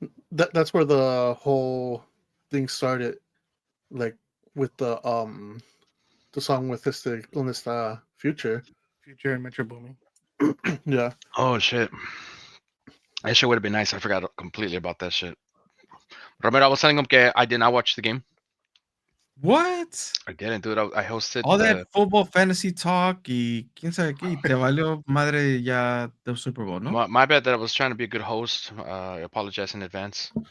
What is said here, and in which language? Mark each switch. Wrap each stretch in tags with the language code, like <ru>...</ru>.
<en>that's where the whole thing started. Like with the song with this on this Future. Future and Metro Boomin. Yeah. Oh shit. That shit would have been nice. I forgot completely about that shit. Romero, I was telling him</en> <es>que</es> <en>I did not watch the game. What? I didn't, dude. I hosted All that the. football fantasy talk</en> <es>y quién sabe qué, y te valió madre ya del Super Bowl, ¿no?</es> <en>My bad that I was trying to be a good host. I apologize in advance.</en>